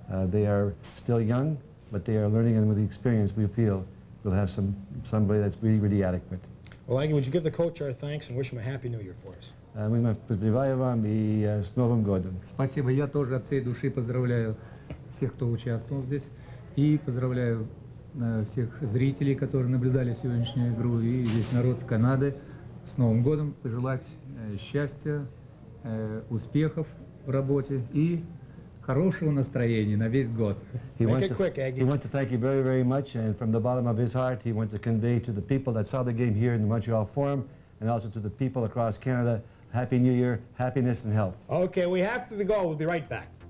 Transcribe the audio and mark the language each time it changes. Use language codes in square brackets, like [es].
[en] They are still young, but they are learning, and with the experience, we feel we'll have somebody that's really, really adequate. Well, Aggie, would you give the coach our thanks and wish him a happy new year for us? [ru] Мы поздравляем вам и с Новым годом. Спасибо. Я тоже от всей души поздравляю всех, кто участвовал здесь. И поздравляю всех зрителей, которые наблюдали сегодняшнюю игру, и весь народ Канады с Новым годом. Пожелать счастья, успехов в работе и хорошего настроения на весь год. [en] He wants to thank you very, very much, and from the bottom of his heart, he wants to convey to the people that saw the game here in the Montreal Forum, and also to the people across Canada, Happy New Year, happiness and health. Okay, we have to go. We'll be right back.